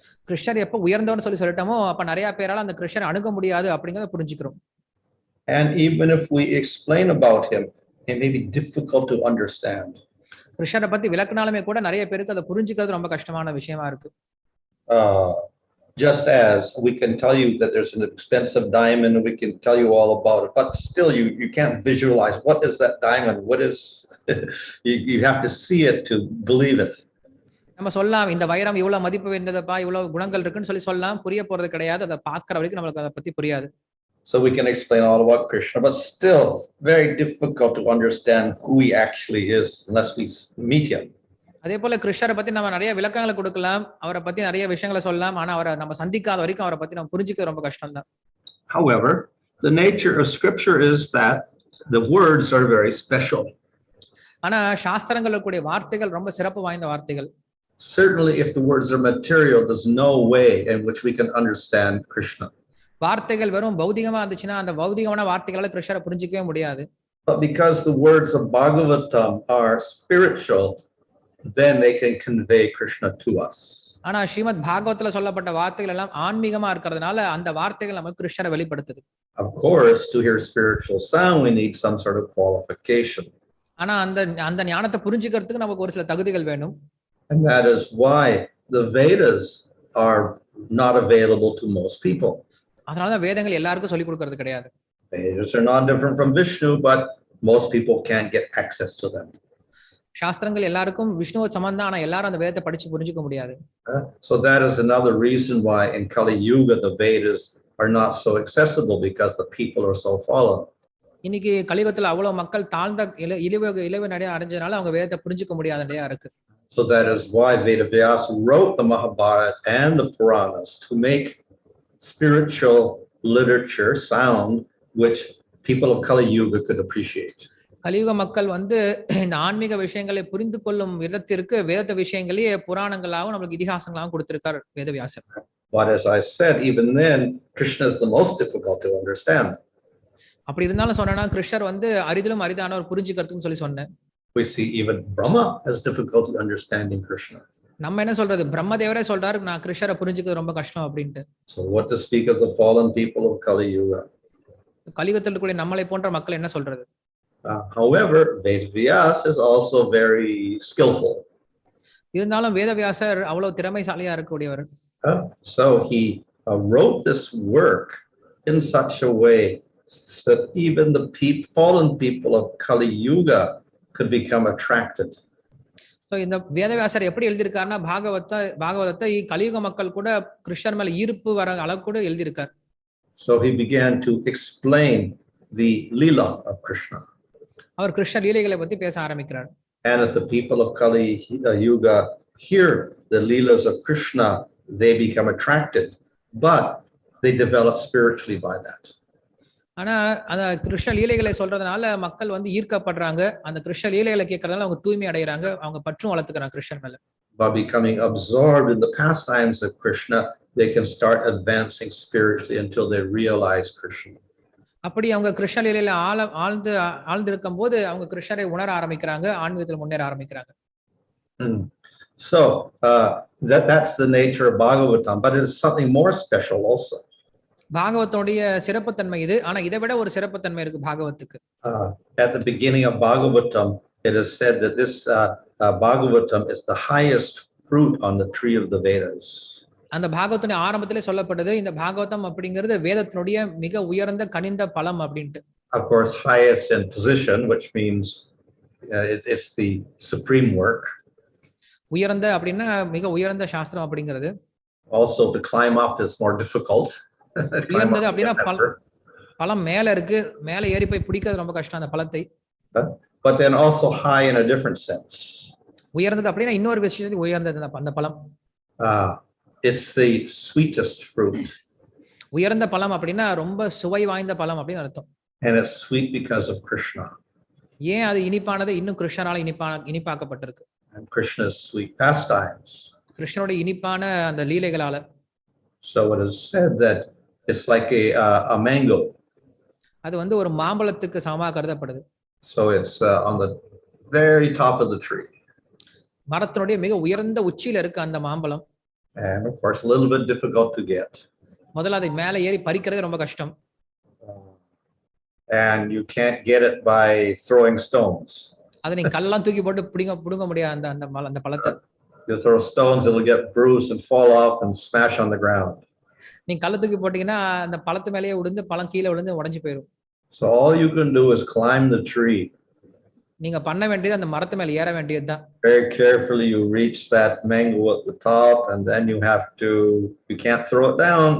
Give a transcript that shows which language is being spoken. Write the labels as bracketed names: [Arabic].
[Tamil] கிருஷ்ணர் எப்ப உயர்ந்தவன்னு சொல்லிட்டோமோ அப்ப நிறைய பேரால அந்த கிருஷ்ணரை அணுக முடியாது அப்படிங்கறத புரிஞ்சுக்கிறோம். [English] And even if we explain about him, it may be difficult to understand. [Tamil] கிருஷ்ணரை பத்தி விளக்குனாலுமே கூட நிறைய பேருக்கு அதை புரிஞ்சுக்கிறது ரொம்ப கஷ்டமான விஷயமா இருக்கு. [English] Just as we can tell you that there's an expensive diamond and we can tell you all about it, but still you can't visualize what is that diamond, what is you have to see it to believe it. [Tamil] நம்ம சொல்லலாம் இந்த வைரம் இவ்வளவு மதிப்பு வாய்ந்ததப்பா, இவ்வளவு குணங்கள் இருக்குன்னு சொல்லலாம், புரிய போறது கிடையாது. அதை பார்க்கிற வரைக்கும் நமக்கு அதை பத்தி புரியாது. [English] So we can explain all about Krishna, but still very difficult to understand who he actually is unless we meet him. [Tamil] அதே போல கிருஷ்ணரை பத்தி நம்ம நிறைய விளக்கங்களை கொடுக்கலாம், அவரை பத்தி நிறைய விஷயங்களை சொல்லலாம், ஆனா அவரை நம்ம சந்திக்காத வரைக்கும் அவரை பத்தி நம்ம புரிஞ்சுக்கிறது ரொம்ப கஷ்டம் தான். [English] However, the nature of scripture is that the words are very special. [Tamil] ஆனா சாஸ்திரங்கள்ல கூடிய வார்த்தைகள் ரொம்ப சிறப்பு வாய்ந்த வார்த்தைகள். [English] Certainly if the words are material, there's no way in which we can understand Krishna. [Tamil] வார்த்தைகள் வெறும் பௌதிகமா இருந்துச்சுன்னா அந்த பௌதிகமான வார்த்தைகளால கிருஷ்ணரை புரிஞ்சிக்கவே முடியாது. [English] But because the words of Bhagavatam are spiritual, then they can convey Krishna to us. [Tamil] ஆனா ஸ்ரீமத் பாகவதத்துல சொல்லப்பட்ட வார்த்தைகள் எல்லாம் ஆன்மீகமா இருக்கிறதுனால அந்த வார்த்தைகள் நமக்கு கிருஷ்ணரை வெளிப்படுத்துது. [English] Of course, to hear spiritual sound, we need some sort of qualification. [Tamil] ஆனா அந்த ஞானத்தை புரிஞ்சுக்கிறதுக்கு நமக்கு ஒரு சில தகுதிகள் வேணும். [English] And that is why the Vedas are not available to most people. [Tamil] அதனாலதான் வேதங்கள் எல்லாருக்கும் சொல்லி கொடுக்கிறது கிடையாது. [English] Vedas are not different from Vishnu, but most people can't get access to them. [Tamil] சாஸ்திரங்கள் எல்லாருக்கும் விஷ்ணுவை சமந்தான், ஆனா எல்லாரும் அந்த வேதத்தை படிச்சு புரிஞ்சுக்க முடியாது. [English] So that is another reason why in Kali Yuga the Vedas are not so accessible, because the people are so fallen. [Tamil] இன்னைக்கு கலியுகத்துல அவ்வளவு மக்கள் தாழ்ந்த இழிவு நடைய அடைஞ்சதுனால அவங்க வேதத்தை புரிஞ்சுக்க முடியாதடையா இருக்கு. [English] So that is why Vedavyasa wrote the Mahabharata and the Puranas to make spiritual literature sound which people of Kali Yuga could appreciate. [Tamil] கலியுக மக்கள் வந்து இந்த ஆன்மீக விஷயங்களை புரிந்து கொள்ளும் விதத்திற்கு வேத விஷயங்களையே புராணங்களாகவும் நம்மளுக்கு இதிகாசங்களாகவும் கொடுத்திருக்கார் வேதவியாசர். [English] But as I said, even then Krishna is the most difficult to understand. [Tamil] அப்படி இருந்தாலும் சொன்னா கிருஷ்ணர் வந்து அரிதிலும் அரிதானவர் புரிஞ்சுக்கிறதுன்னு சொல்லி சொன்னேன். [English] We see even Brahma has difficulty understanding Krishna. [Tamil] நம்ம என்ன சொல்றது, பிரம்மதேவரே சொல்றாரு நான் கிருஷ்ணரை புரிஞ்சுக்கிறது ரொம்ப கஷ்டம் அப்படின்ட்டு. [English] So what to speak of the fallen people of Kali Yuga? [Tamil] கலியுகத்தில் கூட நம்மளை போன்ற மக்கள் என்ன சொல்றது? [English] However, Vedavyasa is also very skillful. [Tamil] இருந்தாலும் வேதவியாசர் அவ்வளவு திறமைசாலியா இருக்கக்கூடியவர். [English] So he wrote this work in such a way that even the fallen people of Kali Yuga could become attracted. [Tamil] So இந்த வேதவியாசர் எப்படி எழுதியிருக்காருன்னா பாகவதத்தை கலியுக மக்கள் கூட கிருஷ்ணர் மேல ஈர்ப்பு வர அளவு கூட எழுதியிருக்கார். [English] So he began to explain the Leela of Krishna. [Tamil] அவர் கிருஷ்ண லீலைகளை பத்தி பேச ஆரம்பிக்கிறார். [English] And if the people of Kali Yuga hear the Leelas of Krishna, they become attracted, but they develop spiritually by that. [Tamil] ஆனா அந்த கிருஷ்ண லீலைகளை சொல்றதுனால மக்கள் வந்து ஈர்க்கப்படுறாங்க. அந்த கிருஷ்ண லீலைகளை கேட்கறதுனால அவங்க தூய்மை அடைகிறாங்க, அவங்க பற்றும் வளர்த்துக்கிறாங்க கிருஷ்ணர் மேல. [English] By becoming absorbed in the pastimes of Krishna, they can start advancing spiritually until they realize Krishna. [Tamil] அப்படி அவங்க கிருஷ்ண லீலையில ஆழ்ந்து இருக்கும் போது அவங்க கிருஷ்ணரை உணர ஆரம்பிக்கிறாங்க, ஆன்மீகத்தில் முன்னேற ஆரம்பிக்கிறாங்க. [English] So that's the nature of Bhagavatam, but it is something more special also. [Tamil] பாகவத்தோடைய சிறப்புத்தன்மை இது. ஆனா இதை விட ஒரு சிறப்புத்தன்மை இருக்கு பாகவத்துக்கு. [English] At the beginning of Bhagavatam, it is said that this Bhagavatam is the highest fruit on the tree of the Vedas. [Tamil] அந்த பாகவத்தின் ஆரம்பத்திலே சொல்லப்பட்டது இந்த பாகவதம் அப்படிங்கிறது வேதத்தினுடைய மிக உயர்ந்த கனிந்த பழம் அப்படின்ட்டு. [English] Of course, highest in position, which means it's the supreme work. [Tamil] உயர்ந்த அப்படின்னா மிக உயர்ந்த சாஸ்திரம் அப்படிங்கிறது. [English] Also, to climb up is more difficult. [Tamil] உயர்ந்தது அப்படின்னா பழம் மேல இருக்கு, மேல ஏறி போய் பிடிக்கிறது ரொம்ப கஷ்டம் அந்த பழத்தை. [English] But then also high in a different sense. [Tamil] உயர்ந்தது அப்படின்னா இன்னொரு விஷயத்துல உயர்ந்தது அந்த பழம். [English] It's the sweetest fruit. [Tamil] உயர்ந்த பழம் அப்படின்னா ரொம்ப சுவை வாய்ந்த பழம் அப்படின்னு அர்த்தம். [English] And it's sweet because of Krishna. [Tamil] ஏன் அது இனிப்பானது? இன்னும் கிருஷ்ணரால இனிப்பாக்கப்பட்டிருக்கு. [English] And Krishna's sweet pastimes. [Tamil] கிருஷ்ணனுடைய இனிப்பான அந்த லீலைகளால. [English] So it is said that it's like a mango. [Tamil] அது வந்து ஒரு மாம்பழத்துக்கு சமமாக கருதப்படுது. [English] So it's on the very top of the tree. [Tamil] மரத்தினுடைய மிக உயர்ந்த உச்சியில இருக்கு அந்த மாம்பழம். [English] And of course a little bit difficult to get. [Tamil] முதல்ல அதை மேலே ஏறி பறிக்கிறது ரொம்ப கஷ்டம். [English] And you can't get it by throwing stones. [Tamil] அதை நீங்க கல்லெல்லாம் தூக்கி போட்டு புடுங்க முடியாது அந்த பழத்தை. [English] You throw stones, it'll get bruised and fall off and smash on the ground. [Tamil] நீங்க கல்ல தூக்கி போட்டீங்கன்னா அந்த பழத்து மேலேயே விழுந்து பழம் கீழே விழுந்து உடைஞ்சு போயிடும். [English] So all you can do is climb the tree. [Tamil] நீங்க பண்ண வேண்டியது அந்த மரத்து மேல ஏற வேண்டியதுதான். [English] Very carefully you reach that mango at the top, and then you can't throw it down.